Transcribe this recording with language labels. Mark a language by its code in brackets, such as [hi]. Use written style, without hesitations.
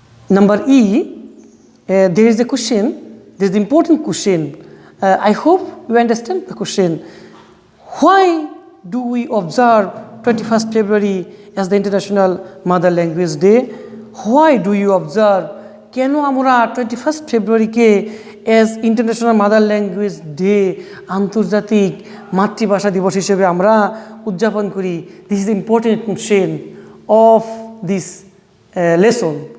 [en] Number E, there is a question, there is an important question. I hope you understand the question. Why do we observe 21st February as the International Mother Language Day? Why do you observe? [bn] কেন আমরা 21st ফেব্রুয়ারিকে [en] as International Mother Language Day [bn] আন্তর্জাতিক মাতৃভাষা দিবস হিসেবে আমরা উদযাপন করি? [en] This is important question of this lesson.